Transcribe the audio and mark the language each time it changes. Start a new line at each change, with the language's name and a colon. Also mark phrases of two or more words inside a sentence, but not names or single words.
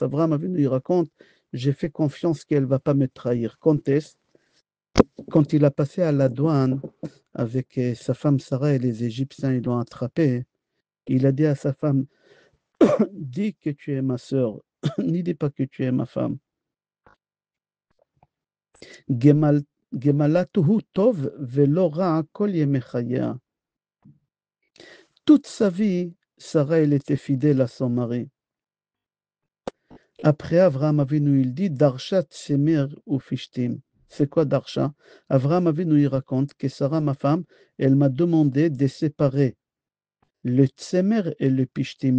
French: Abraham Avinu, il raconte, j'ai fait confiance qu'elle ne va pas me trahir. Quand est-ce? Quand il a passé à la douane avec sa femme Sarah et les Égyptiens, ils l'ont attrapé. Il a dit à sa femme, dis que tu es ma sœur, n'y dis pas que tu es ma femme.
Hebrew: גמלתהו טוב ולא רע כל ימי חייה.
French: Toute sa vie, Sarah, elle était fidèle à son mari. Après, Avraham Avinu, il dit,
Hebrew: דרשה צמר ופשתים.
French: C'est quoi Darsha? Avraham Avinu, il raconte que Sarah, ma femme, elle m'a demandé de séparer le Tsemer et le Pishtim.